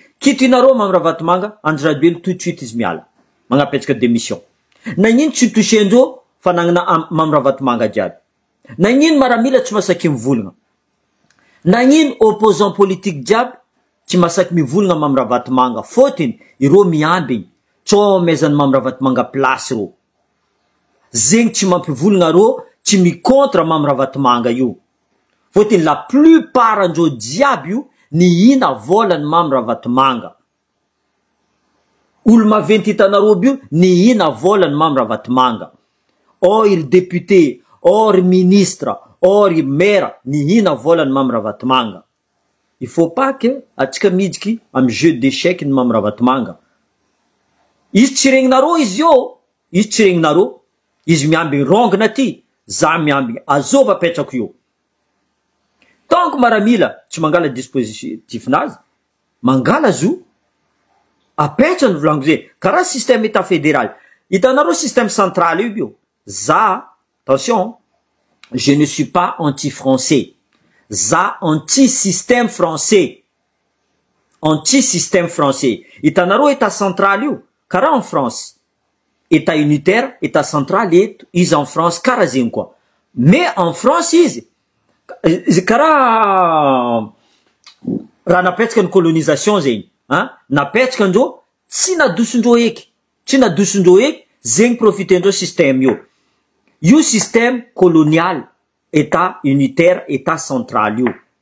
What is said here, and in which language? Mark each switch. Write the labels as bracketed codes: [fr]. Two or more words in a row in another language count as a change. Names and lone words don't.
[mg] Kitinareo Mamravatmanga, Andraduel [fr] tout de suite [mg] izy miala. Magnapetraka démission. Nagnino tsy touchendreo fa nagnana Mamravatmanga jiaby. Nagnino Maramila tsy masaky mivolagna. Nagnino [fr] opposant politique [mg] jiaby tsy masaky mivolagna Mamravatmanga fotiny ireo miambigny tsao mezany Mamravatmanga place reo zegny tsy mampivolagna reo tsy micontre Mamravatmanga io fotiny [fr] la plupart [mg] andreo jiaby io nihina volany Mamravatmanga olo maventy hitanareo bio nihina volany Mamravatmanga [fr] or il député or ministre or maire [mg] nihina volany Mamravatmanga. [fr] Il faut pas que [mg] atsika midiki am [fr] jeu d'échec [mg] ny Mamravatmanga. Izy tsy regninareo izy io, izy tsy regninareo, izy miambigny rongana ty, za miambigny azova apetrako io. [fr] Tant que [mg] Maramila tsy mangala dispositif nazy, mangala zo. apetrany volaniko zay karaha [fr] système état fédéral. [mg] Hitanareo [fr] système central [mg] io bio. Za, [fr] attention, je ne suis pas anti-français. Za anti-système français. Anti-système français. [mg] Hitanareo [fr] état central [mg] io karaha [fr] en France. État unitaire, état central izy en France [mg] karaha zegny koa. [fr] Mais en France [mg] izy karaha raha napetraka ny colonisation zegny. Napetraka andreo tsy nadosondreo eky. Tsy nadosondreo eky, zegny profitendreo système io. [fr] Io système colonial, état unitaire, état central io.